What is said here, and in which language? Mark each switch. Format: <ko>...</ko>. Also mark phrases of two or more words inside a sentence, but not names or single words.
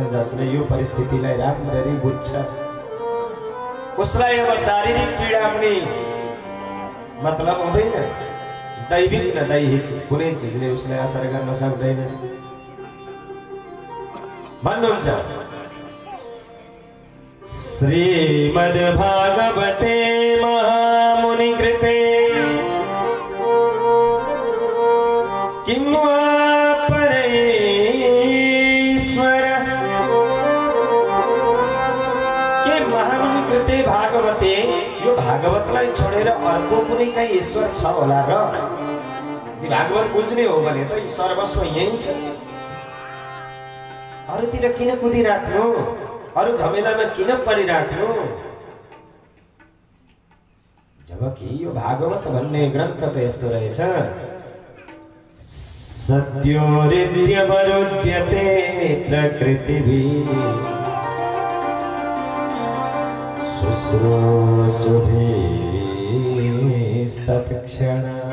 <ne>जसले यो परिस्थितिलाई राम्ररी बुझ्छ उसलाई अब शारीरिक पीडा पनि मतलब हुँदैन। दैविक न दैहिक कुनै चिजले उसलाई असर गर्न सक्दैन भन्नुहुन्छ।</ne> <sa>श्रीमद्भागवते महामुनि कृते किं वा परेश्वर, के महामुनि कृते भागवते,</sa> <ne>यो भागवतलाई छोडेर अर्को कुनै काहीँ ईश्वर छ होला र? यदि भागवत बुझ्ने हो भने त सर्वस्व यही छ। अरूतिर किन कुदिराख्नु? अरू झमेलामा किन परिराख्नु? जबकि यो भागवत भन्ने ग्रन्थ त यस्तो रहेछ,</ne> <sa>सत्योरित्यवरुध्यते प्रकृतिभिः शुश्रूषुभिस्तत्क्षणा।</sa>